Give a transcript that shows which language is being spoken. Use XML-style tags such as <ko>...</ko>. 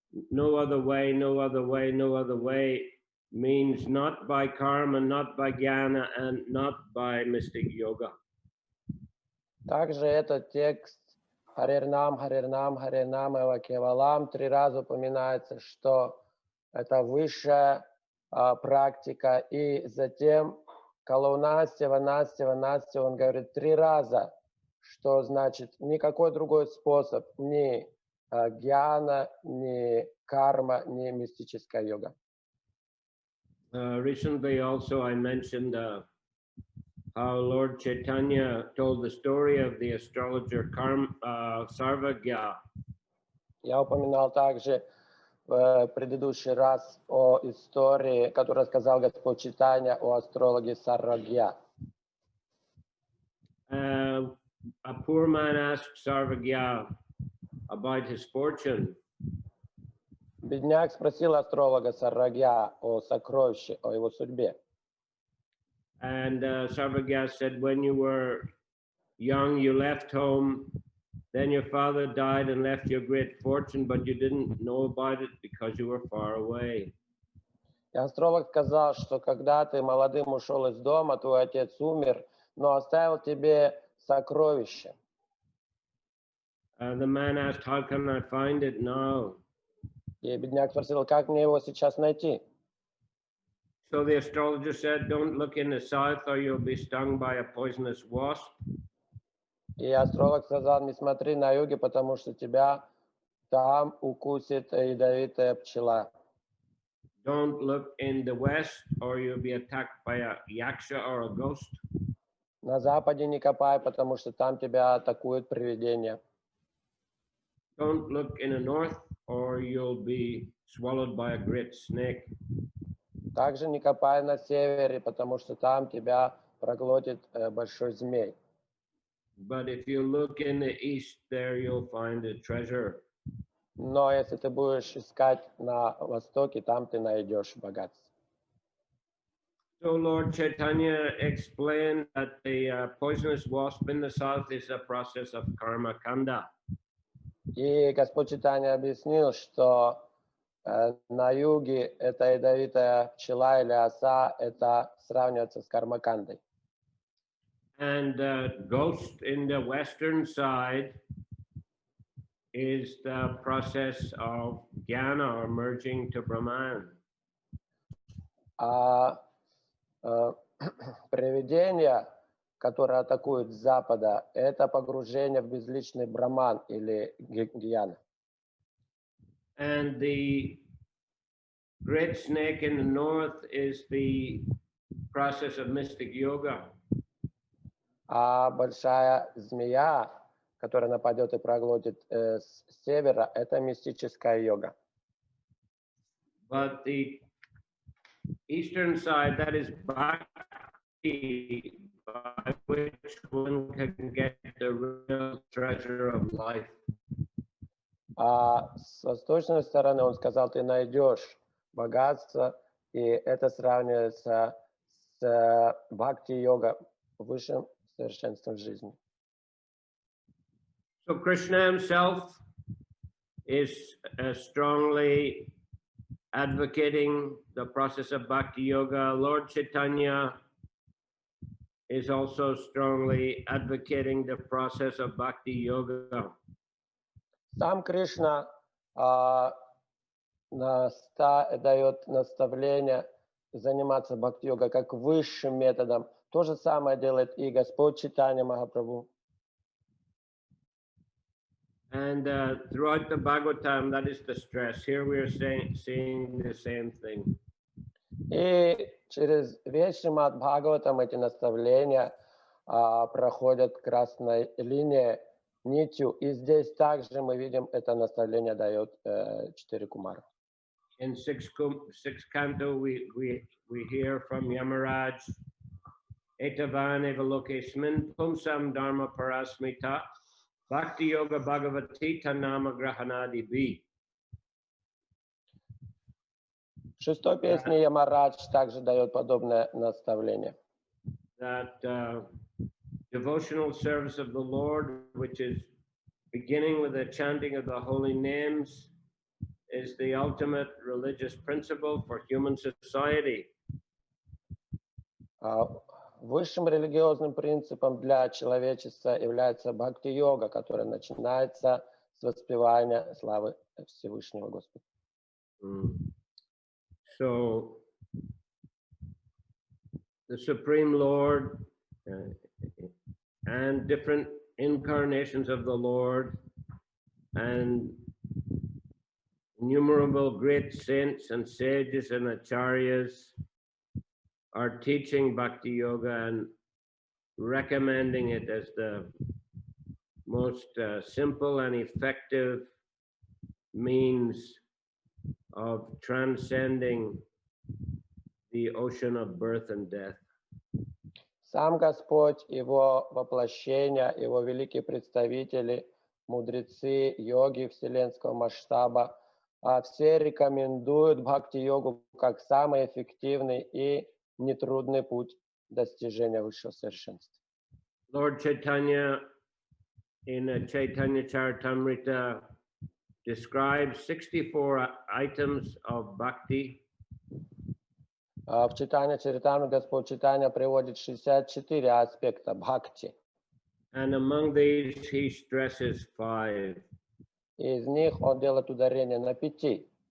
<en>No other way, no other way, no other way means not by karma, not by jnana, and not by mystic yoga.</en> <ru>Также этот текст Харирнам, Харирнам, Харирнам, Эва Кевалам 3 раза упоминается, что это высшая практика. И затем Калаунастева, Настева, Настева, он говорит 3 раза, что значит никакой другой способ, ни гьяна, ни карма, ни мистическая йога.</ru> <en>Recently also I mentioned how Lord Chaitanya told the story of the astrologer Sarvagya.</en> <ru>Я упоминал также в предыдущий раз о истории, которую рассказал Господь Чайтанья о астрологе Сарвагья.</ru> <en>A poor man asked Sarvagya about his fortune.</en> <ru>Бедняк спросил астролога Сарвагья о сокровище, о его судьбе.</ru> <en>And Sarvagyas said, when you were young, you left home. Then your father died and left you a great fortune, but you didn't know about it because you were far away.</en> <ru>И астролог сказал, что когда ты молодым ушел из дома, твой отец умер, но оставил тебе сокровище.</ru> <en>The man asked, how can I find it now?</en> <ru>И бедняк спросил, как мне его сейчас найти?</ru> <en>So the astrologer said, don't look in the south or you'll be stung by a poisonous wasp.</en> <ru>И астролог сказал, не смотри на юге, потому что тебя там укусит ядовитая пчела.</ru> <en>Don't look in the west or you'll be attacked by a yaksha or a ghost.</en> <ru>На западе не копай, потому что там тебя атакует привидение.</ru> <en>Don't look in the north or you'll be swallowed by a great snake.</en> <ru>Также не копай на севере, потому что там тебя проглотит большой змей.</ru> <en>But if you look in the east, there you'll find a treasure.</en> <ru>Но если ты будешь искать на востоке, там ты найдешь богатство.</ru> <en>So Lord Chaitanya explained that the poisonous wasp in the south is a process of karma kanda.</en> <ru>И Господь Чайтанья объяснил, что на юге эта ядовитая пчела или оса, это сравнивается с кармакандой.</ru> <en>And ghost in the western side is the process of jnana or merging to Brahman.</en> <ru>А привидение, которое атакует с запада, это погружение в безличный браман или гьяна.</ru> <en>And the great snake in the north is the process of mystic yoga.</en> <ru>А большая змея, которая нападет и проглотит с севера, это мистическая йога.</ru> <en>But the eastern side, that is bhakti, by which one can get the real treasure of life.</en> <ru>А с восточной стороны, он сказал, ты найдешь богатство, и это сравнивается с бхакти-йога, высшим совершенством жизни.</ru> <en>So Krishna himself is strongly advocating the process of bhakti yoga. Lord Chaitanya is also strongly advocating the process of bhakti yoga.</en> <ru>Сам Кришна дает наставление заниматься бхакти-йогой как высшим методом. То же самое делает и Господь Чайтанья Махапрабху.</ru> <en>And throughout the Bhagavatam, that is the stress. Here we are seeing the same thing.</en> <ru>И через весь Шримад Бхагаватам эти наставления проходят красной линией, нитью. И здесь также мы видим, это наставление дает 4 кумара.</ru> <en>In sixth canto, we hear from Yamaraj,</en> <sa>Etavan evalokesmin pumsam dharma parasmita bhakti yoga bhagavati tanama grahanadi bi.</sa> <ru>В 6-й песне Ямарадж также дает подобное наставление.</ru> <en>That devotional service of the Lord, which is beginning with the chanting of the holy names, is the ultimate religious principle for human society.</en> <ru>Высшим религиозным принципом для человечества является бхакти-йога, которая начинается с воспевания славы Всевышнего Господа.</ru> <en>So, the Supreme Lord and different incarnations of the Lord and innumerable great saints and sages and acharyas are teaching bhakti yoga and recommending it as the most simple and effective means of transcending the ocean of birth and death.</en> <ru>Сам Господь, Его воплощение, Его великие представители, мудрецы, йоги вселенского масштаба, все рекомендуют бхакти-йогу как самый эффективный и нетрудный путь достижения высшего совершенства.</ru> <en>Lord Chaitanya in Chaitanya Charitamrita describes 64 items of bhakti.</en> <ru>В Читанья Чаритамрите Господь Читания приводит 64 аспекта бхакти.</ru> <en>And among these, he stresses 5.</en> <ru>Из них он делает ударение на 5.</ru>